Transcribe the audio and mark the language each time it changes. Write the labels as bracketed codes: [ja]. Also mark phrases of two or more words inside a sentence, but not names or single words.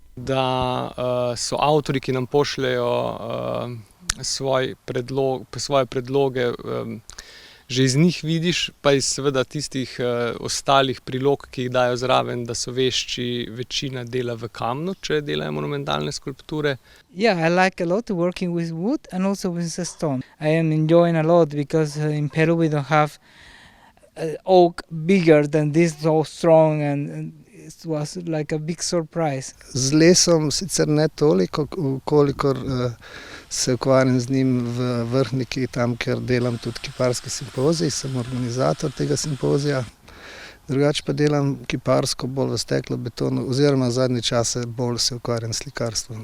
[sl] Da so avtorji, ki nam pošljejo svoje predloge, že iz njih vidiš, pa iz seveda tistih ostalih prilog, ki jih dajo zraven, da so vešči večina dela v kamnu, če delajo monumentalne skulpture. [en] Yeah, I like a lot working with wood and also with the stone. I am enjoying a lot because in Peru we don't have oak bigger than this, so strong, and it was like a big surprise. [sl] Z lesom sicer ne toliko, kolikor se ukvarjam z njim v Vrhniki, tam, ker delam tudi kiparski simpozij, sem organizator tega simpozija. Drugače pa delam kiparsko bolj v steklobetonu, oziroma zadnje čase bolj se ukvarjam s slikarstvom.